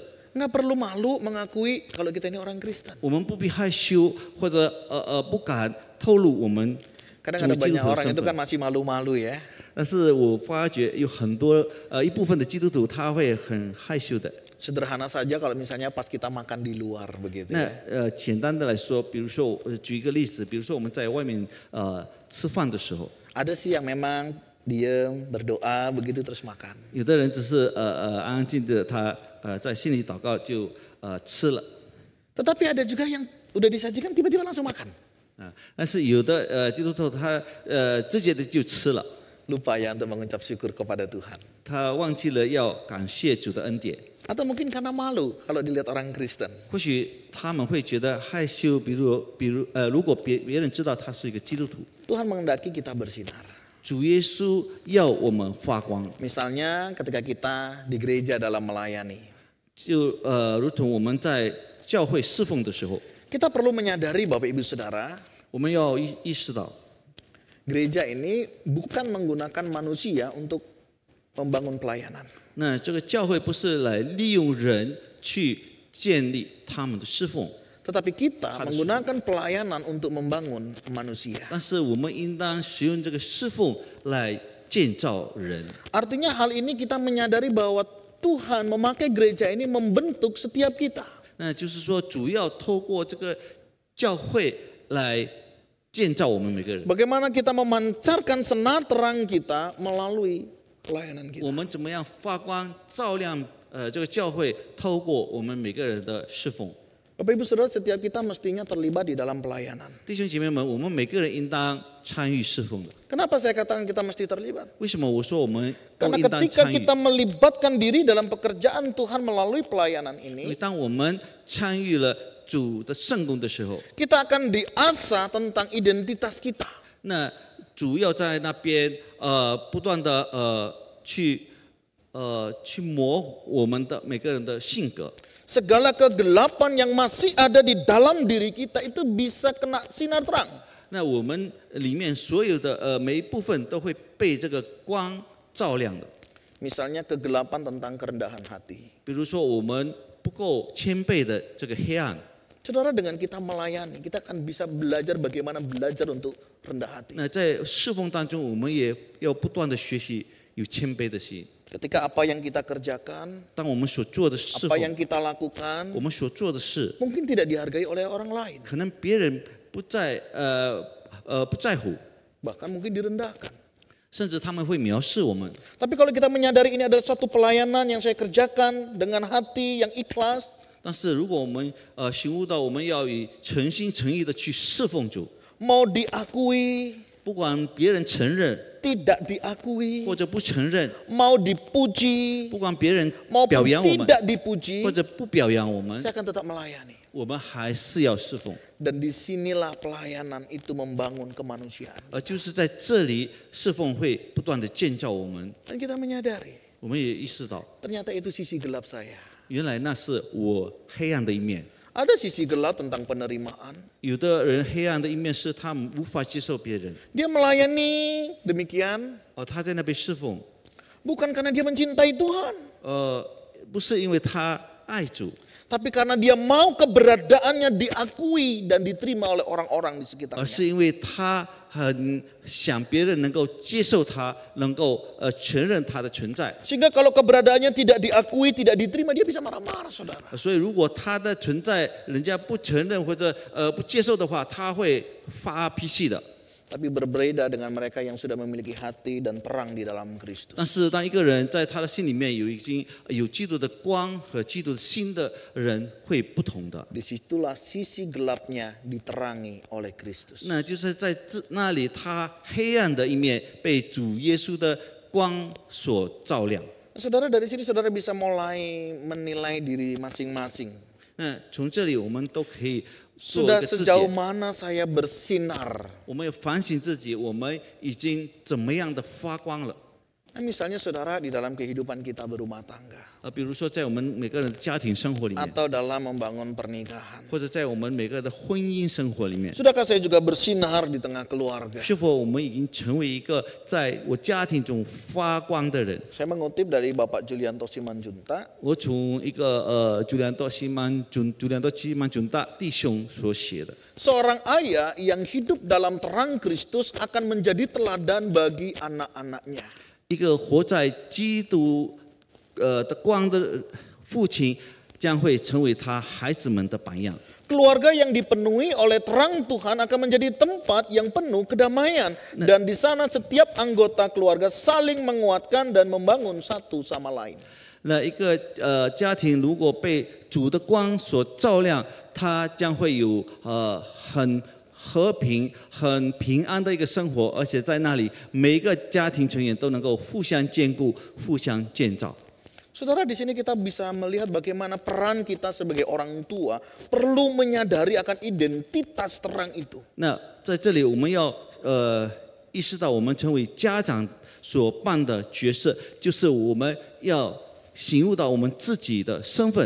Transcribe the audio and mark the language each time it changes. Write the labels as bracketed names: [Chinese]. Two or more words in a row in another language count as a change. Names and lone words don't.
[Indonesian] Nggak perlu malu mengakui kalau kita ini orang Kristen. [Chinese] 我们不必害羞或者不敢透露我们 [Indonesian] Kadang [Chinese] 成为 [Indonesian] ada [Chinese] 基督 [Indonesian] banyak [Chinese] 徒的 [Indonesian] orang [Chinese] 身 [Indonesian] itu kan [Chinese] 份。 [Indonesian] masih malu-malu ya. [Chinese] 但是我发觉有很多一部分的基督徒他会很害羞的。 [Indonesian] Sederhana saja kalau misalnya pas kita makan di luar begitu [Chinese] 那 [Indonesian] ya. [Chinese] 简单的来说，比如说我举一个例子，比如说我们在外面吃饭的时候， [Indonesian] Ada sih yang memang diem, berdoa begitu terus makan. [Chinese] 有的人只是安安静静的，他在心里祷告就吃了 [Indonesian] Tetapi ada juga yang udah disajikan tiba-tiba langsung makan. [Chinese] 啊，但是有的基督徒他直接的就吃了， [Indonesian] Lupa ya untuk mengucap syukur kepada Tuhan. [Chinese] 他忘记了要感谢主的恩典。 [Indonesian] Atau mungkin karena malu kalau dilihat orang Kristen. [Chinese] 或许他们会觉得害羞，比如如果别人知道他是一个基督徒， [Indonesian] Tuhan menghendaki kita bersinar. [Chinese] 主耶稣要我们发光， [Indonesian] Misalnya ketika kita di gereja dalam melayani. [Chinese] 就如同我们在教会侍奉的时候， [Indonesian] Kita perlu menyadari Bapak Ibu Saudara, [Chinese] 我们要意识到， [Indonesian] gereja ini bukan menggunakan manusia untuk membangun pelayanan. [Chinese] 那这个教会不是来利用人去建立他们的侍奉， [Indonesian] Tetapi kita menggunakan pelayanan untuk membangun manusia. [Chinese] 但是我们应当使用这个侍奉来建造人。 [Indonesian] Artinya hal ini kita menyadari bahwa Tuhan memakai gereja ini membentuk setiap kita. [Chinese] 那就是说，主要透过这个教会来建造我们每个人。 [Indonesian] Bagaimana kita memancarkan senar terang kita melalui pelayanan [Chinese] 我 [Indonesian] kita. [Chinese] 们怎么样发光照亮这个教会，透过我们每个人的侍奉。 [Indonesian] Bapak Ibu Saudara, setiap kita mestinya terlibat di dalam pelayanan. [Chinese] 弟兄姐妹们，我们每个人应当参与侍奉的。 [Indonesian] Kenapa saya katakan kita mesti terlibat? [Chinese] 为什么我说我们都 [Indonesian] Karena [Chinese] 应当 [Indonesian] ketika [Chinese] 参与？ [Indonesian] kita melibatkan diri dalam pekerjaan Tuhan melalui pelayanan [Chinese] 因为 [Indonesian] ini, [Chinese] 当我们参与了主的圣工的时候， [Indonesian] kita akan diasah tentang identitas kita. [Chinese] 那主要在那边不断的去磨我们的每个人的性格。 [Indonesian] Segala kegelapan yang masih ada di dalam diri kita itu bisa kena sinar terang. [Chinese] 那我们里面所有的每一部分都会被这个光照亮的。 [Indonesian] Misalnya kegelapan tentang kerendahan hati. [Chinese] 比如说我们不够谦卑的这个黑暗， [Indonesian] Saudara, dengan kita melayani, kita akan bisa belajar bagaimana belajar untuk rendah hati. [Chinese] 那在侍奉当中，我们也要不断的学习有谦卑的心。 [Indonesian] Ketika apa yang kita kerjakan, [Chinese] 当我们所做的侍 [Indonesian] apa [Chinese] 奉， [Indonesian] yang kita lakukan, [Chinese] 我们所做的事， [Indonesian] mungkin tidak dihargai oleh orang lain. [Chinese] 可能别人不在乎， [Indonesian] Bahkan mungkin direndahkan. [Chinese] 甚至他们会藐视我们。 [Indonesian] Tapi kalau kita menyadari ini adalah suatu pelayanan yang saya kerjakan dengan hati yang ikhlas, [Chinese] 但是如果我们醒悟到我们要以诚心诚意的去侍奉主， [Indonesian] mau diakui, [Chinese] 不管别人承认 [Indonesian] tidak diakui, [Chinese] 或者不承认， [Indonesian] mau dipuji, [Chinese] 不管别人 [Indonesian] maupun [Chinese] 表扬我们 [Indonesian] tidak dipuji, [Chinese] 或者不表扬我们， [Indonesian] saya akan tetap melayani. [Chinese] 我们还是要侍奉。 [Indonesian] Dan disinilah pelayanan itu membangun kemanusiaan. [Chinese] 就是在这里侍奉会不断的建造我们， [Indonesian] Dan kita menyadari, [Chinese] 我们也意识到， [Indonesian] ternyata itu sisi gelap saya. [Chinese] 原来那是我黑暗的一面。 [Indonesian] Ada sisi gelap tentang penerimaan. [Chinese] 有的人黑暗的一面是他们无法接受别人， [Indonesian] Dia melayani demikian, [Chinese] 他在那边侍奉， [Indonesian] bukan karena dia mencintai Tuhan, [Chinese] 不是因为他爱主， [Indonesian] tapi karena dia mau keberadaannya diakui dan diterima oleh orang-orang di [Chinese] 而 [Indonesian] sekitarnya. [Chinese] 是因为他很想别人能够接受他，能够承认他的存在。 [Indonesian] Sehingga kalau keberadaannya tidak diakui, tidak diterima, dia bisa marah-marah, saudara. [Chinese] 所以如果他的存在人家不承认或者不接受的话，他会发脾气的。 [Indonesian] Tapi berbeda dengan mereka yang sudah memiliki hati dan terang di dalam Kristus. [Chinese] 但是当一个人在他的心里面已经有基督的光和基督的心的人会不同的。 [Indonesian] Disitulah sisi gelapnya diterangi oleh Kristus. [Chinese] 那就是在那里，他黑暗的一面被主耶稣的光所照亮。 [Indonesian] Saudara, dari sini saudara bisa mulai menilai diri masing-masing. [Chinese] 那从这里我们都可以做一 [Indonesian] Sudah [Chinese] 个自 [Indonesian] sejauh [Chinese] 检， [Indonesian] mana saya bersinar? [Chinese] 我们要反省自己，我们已经怎么样的发光了。 [Indonesian] Nah, misalnya saudara di dalam kehidupan kita berumah tangga [Chinese] 比如说在我们每个人的家庭生活里面， [Indonesian] atau dalam membangun pernikahan. [Chinese] 或者在我们每个人的婚姻生活里面， [Indonesian] Sudahkah saya juga bersinar di tengah keluarga? [Chinese] 是否我们已经成为一个在我家庭中发光的人？ [Indonesian] Saya mengutip dari Bapak Julianto Simanjuntak. [Chinese] 我从一个朱良多西曼准大弟兄所写的。 [Indonesian] Seorang ayah yang hidup dalam terang Kristus akan menjadi teladan bagi anak-anaknya. [Chinese] 一个活在基督的光的父亲，将会成为他孩子们的榜样。 [Indonesian] Keluarga yang dipenuhi oleh terang Tuhan akan menjadi tempat yang penuh kedamaian. Dan di sana setiap anggota keluarga saling menguatkan dan membangun satu sama lain. [Chinese] 那一个家庭如果被主的光所照亮，他将会有很和平、很平安的一个生活，而且在那里每一个家庭成员都能够互相兼顾、互相建造。 [Indonesian] Saudara, di sini kita bisa melihat bagaimana peran kita sebagai orang tua perlu menyadari akan identitas terang itu. [Chinese] 那在这里，我们要意识到，我们成为家长所扮的角色，就是我们要醒悟到我们自己的身份。